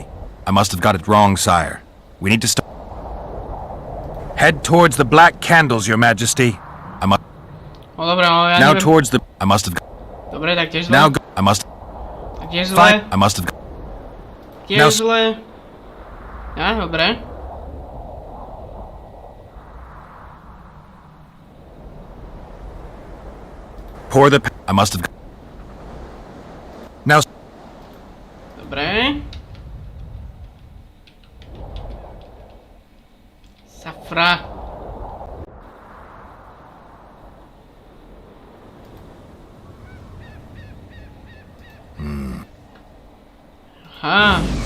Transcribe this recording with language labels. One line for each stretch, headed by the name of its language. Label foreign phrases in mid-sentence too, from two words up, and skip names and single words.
English: I must have got it wrong, sire. We need to stop. Head towards the black candles, Your Majesty. I must.
Slovak: No dobra, no ja Now neviem.
English: towards the. I must have.
Slovak: Dobre, tak tiež zle.
English: Now go. I must.
Slovak: Tak tiež zle.
English: Fine. I must have.
Slovak: tiež zle. Ja, dobre.
English: Pour the... I must have... Now...
Slovak: Dobre. Safra. Aha.